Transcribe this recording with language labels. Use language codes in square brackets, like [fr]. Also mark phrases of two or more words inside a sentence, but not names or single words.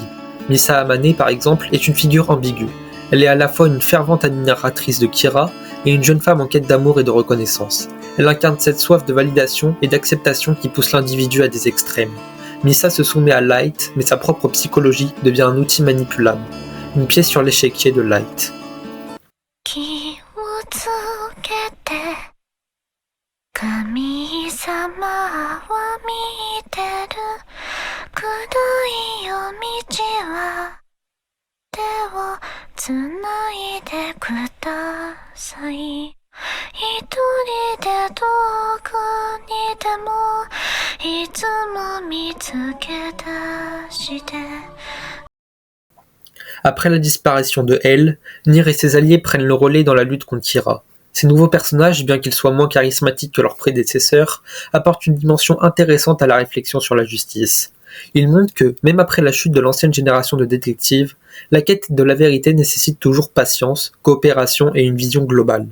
[fr] Misa Amane, par exemple, est une figure ambiguë. Elle est à la fois une fervente admiratrice de Kira et une jeune femme en quête d'amour et de reconnaissance. Elle incarne cette soif de validation et d'acceptation qui pousse l'individu à des extrêmes. Misa se soumet à Light, mais sa propre psychologie devient un outil manipulable. Une pièce sur l'échiquier de Light. [ja] 気をつけて神様は見てるくどい夜道は手をつないでください一人で遠くにでもいつも見つけ出して [fr] Après la disparition de L, Nier et ses alliés prennent le relais dans la lutte contre Kira. Ces nouveaux personnages, bien qu'ils soient moins charismatiques que leurs prédécesseurs, apportent une dimension intéressante à la réflexion sur la justice. Ils montrent que, même après la chute de l'ancienne génération de détectives, la quête de la vérité nécessite toujours patience, coopération et une vision globale.